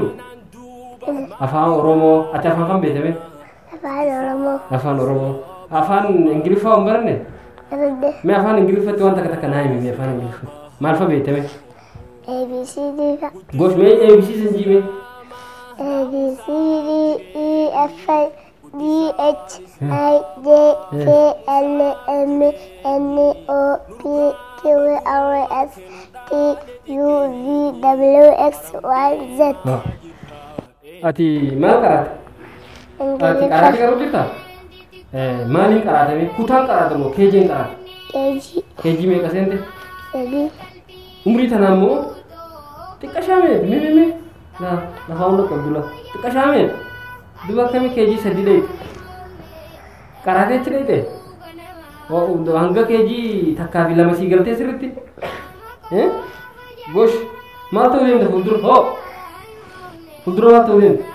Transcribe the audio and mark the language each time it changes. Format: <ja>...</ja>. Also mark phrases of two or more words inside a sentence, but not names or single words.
<om>Afaan Oromoo. Ati afaan kam beekame? Afaan Oromoo. Afaan Oromoo. Afaan Ingiliffaa hin baranne? Herrega. Mee afaan Ingiliffatti waan takka takka naa himi afaan Ingiliffaa. Maal fa beekame?</om> <en>ABCD.</en> <om>Gosh mee ABC sin jiime?</om> <en>ABCD EF GH I J K L M N O P Q R S T U V W X Y Z.</en> <om>Ati maal qaraate? Ati qaraate garuu jirta? Maaliin qaraatame? Kutaan qaraatamoo keejiin qaraate? KG. Keejii meeqa seente? Jadi Umrii tanaa immoo xiqqa shaamee mee lafaa hunda qabdu la xiqqa shaamee duba akkamii keejii sadii dheeyte qaraatee achi dheeyte hanga keejii takkaa fi lama sii galtee sirritti gosh maal ta'uu deemta fuuldura maal ta'uu deemta</om>